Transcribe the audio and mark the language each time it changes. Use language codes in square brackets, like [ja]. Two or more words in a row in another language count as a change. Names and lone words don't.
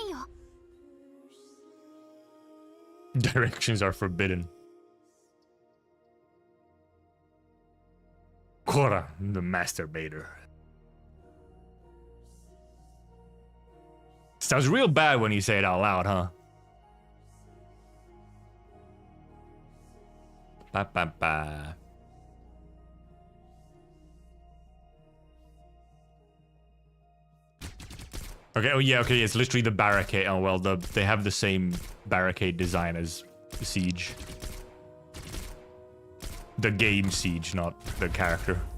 [en] Directions are forbidden. Korra, the masturbator. Sounds real bad when you say it out loud, huh? Ba ba ba. Okay, oh yeah, okay, it's literally the barricade. Oh well, they have the same barricade design as Siege. The game Siege, not the character.